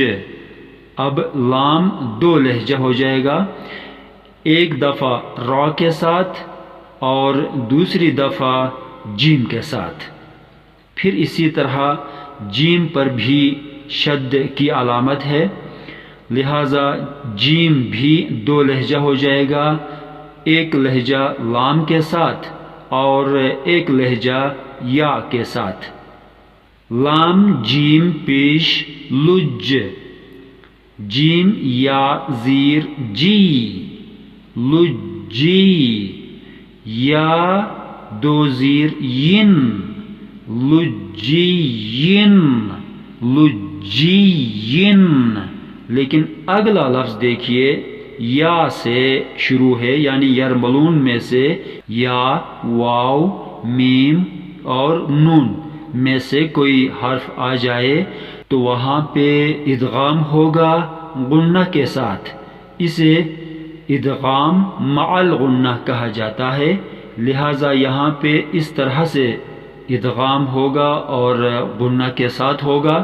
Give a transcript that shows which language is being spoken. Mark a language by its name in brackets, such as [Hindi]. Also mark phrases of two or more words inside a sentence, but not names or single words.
[Urdu] اب لام دو لہجہ ہو جائے گا، ایک دفعہ را کے ساتھ اور دوسری دفعہ جیم کے ساتھ، پھر اسی طرح جیم پر بھی شد کی علامت ہے، لہذا جیم بھی دو لہجہ ہو جائے گا، ایک لہجہ لام کے ساتھ اور ایک لہجہ یا کے ساتھ۔ لام جیم پیش لج، جیم یا زیر جی، لجی، یا دو زیر ین، لجین، لجین، لیکن اگلا لفظ دیکھیے یا سے شروع ہے، یعنی یرملون میں سے یا، واو، میم اور نون میں سے کوئی حرف آ جائے تو وہاں پہ ادغام ہوگا غنہ کے ساتھ، اسے ادغام مع الغنہ کہا جاتا ہے، لہذا یہاں پہ اس طرح سے ادغام ہوگا اور غنہ کے ساتھ ہوگا۔